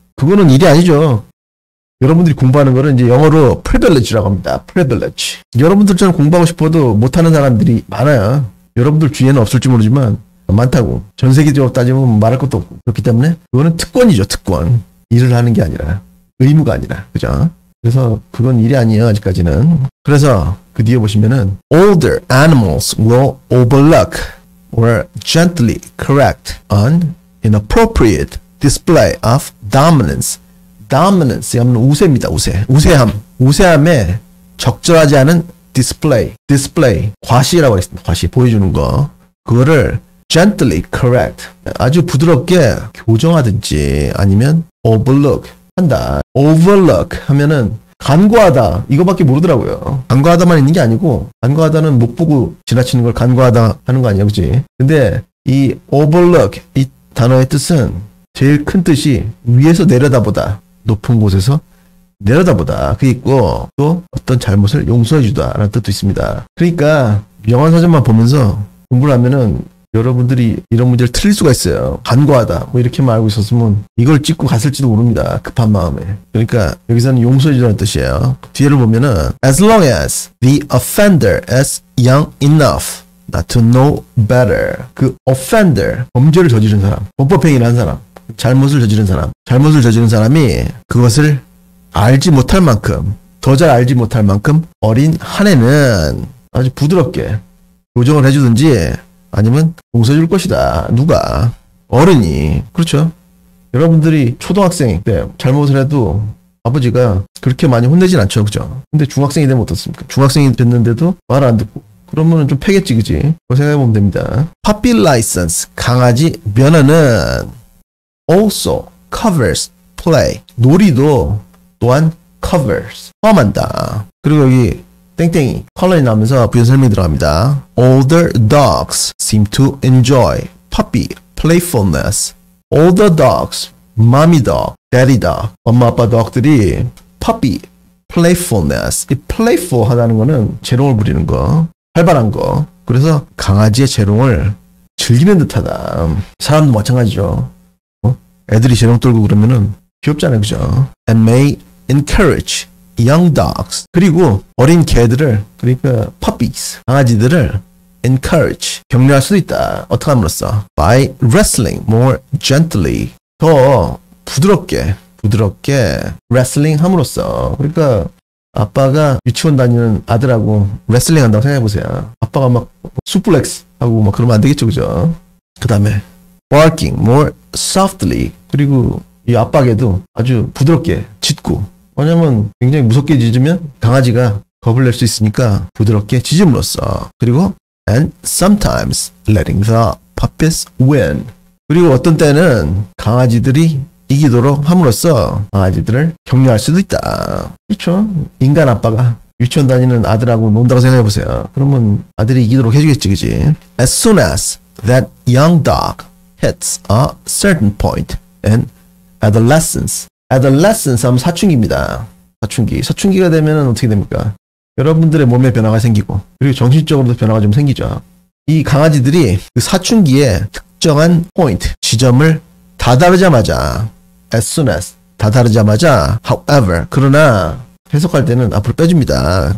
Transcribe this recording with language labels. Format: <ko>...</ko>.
<ko>그거는 일이 아니죠. 여러분들이 공부하는 거는 이제 영어로 privilege라고 합니다.</ko> <en>privilege.</en> <ko>여러분들처럼 공부하고 싶어도 못하는 사람들이 많아요. 여러분들 주위에는 없을지 모르지만 많다고. 전 세계적으로 따지면 말할 것도 없고. 그렇기 때문에 그거는 특권이죠. 특권. 일을 하는 게 아니라. 의무가 아니라. 그죠? 그래서 그건 일이 아니에요. 아직까지는. 그래서 그 뒤에 보시면은</ko> <en>older animals will overlook or gently correct an inappropriate display of dominance.</en> <ko>dominance 하면 우세입니다. 우세함. 우세함에 적절하지 않은 display. 과시라고 하겠습니다. 과시. 보여주는 거. 그거를</ko> <en>gently correct.</en> <ko>아주 부드럽게 교정하든지 아니면 overlook 한다. overlook 하면은 간과하다. 이거밖에 모르더라고요. 간과하다만 있는 게 아니고 간과하다는 못 보고 지나치는 걸 간과하다 하는 거 아니야. 그치? 근데 이 overlook 이 단어의 뜻은 제일 큰 뜻이 위에서 내려다보다. 높은 곳에서 내려다보다. 그게 있고 또 어떤 잘못을 용서해주다 라는 뜻도 있습니다. 그러니까 영어사전만 보면서 공부를 하면은 여러분들이 이런 문제를 틀릴 수가 있어요. 간과하다 뭐 이렇게만 알고 있었으면 이걸 찍고 갔을지도 모릅니다. 급한 마음에. 그러니까 여기서는 용서해주라는 뜻이에요. 뒤를 보면은</ko> <en>as long as the offender is young enough not to know better.</en> <ko>그 offender, 범죄를 저지른 사람, 범법행위를 한 사람, 잘못을 저지른 사람이 그것을 알지 못할 만큼, 더 잘 알지 못할 만큼 어린 한 애는 아주 부드럽게 교정을 해주든지 아니면 용서해 줄 것이다. 누가? 어른이. 그렇죠. 여러분들이 초등학생 때 잘못을 해도 아버지가 그렇게 많이 혼내진 않죠. 그죠? 근데 중학생이 되면 어떻습니까? 중학생이 됐는데도 말을 안 듣고 그러면은 좀 패겠지, 그지? 그거 생각해보면 됩니다.</ko> <en>Puppy license,</en> <ko>강아지 면허는</ko> <en>also covers play.</en> <ko>놀이도 또한 covers, 포함한다. 그리고 여기 땡땡이 컬러이 나오면서 부연 설명이 들어갑니다.</ko> <en>Older dogs seem to enjoy puppy playfulness. Older dogs, mommy dog, daddy dog,</en> <ko>엄마 아빠 덕들이 puppy playfulness. 이 playful 하다는 거는 재롱을 부리는 거, 활발한 거. 그래서 강아지의 재롱을 즐기는 듯하다. 사람도 마찬가지죠. 애들이 재롱 떨고 그러면은 귀엽잖아요, 그죠?</ko> <en>And may encourage young dogs.</en> <ko>그리고 어린 개들을, 그러니까 puppies, 강아지들을 encourage, 격려할 수도 있다. 어떻게 함으로써?</ko> <en>By wrestling more gently.</en> <ko>더 부드럽게 wrestling 함으로써. 그러니까 아빠가 유치원 다니는 아들하고 레슬링 한다고 생각해보세요. 아빠가 막 수플렉스 하고 막 그러면 안 되겠죠, 그죠? 그 다음에</ko> <en>barking more softly.</en> <ko>그리고 이 압박에도 아주 부드럽게 짖고. 왜냐면 굉장히 무섭게 짖으면 강아지가 겁을 낼 수 있으니까 부드럽게 짖음으로써. 그리고</ko> <en>and sometimes letting the puppies win.</en> <ko>그리고 어떤 때는 강아지들이 이기도록 함으로써 강아지들을 격려할 수도 있다. 그렇죠. 인간 아빠가 유치원 다니는 아들하고 논다고 생각해보세요. 그러면 아들이 이기도록 해주겠지, 그지?</ko> <en>As soon as that young dog hits a certain point in adolescence.</en> <ko>adolescence 하면 사춘기입니다. 사춘기가 되면 어떻게 됩니까? 여러분들의 몸에 변화가 생기고 그리고 정신적으로도 변화가 좀 생기죠. 이 강아지들이 그 사춘기에 특정한 포인트, 지점을 다다르자마자</ko> <en>as soon as,</en> <ko>다다르자마자 however, 그러나 해석할 때는 앞으로 빼줍니다.</ko>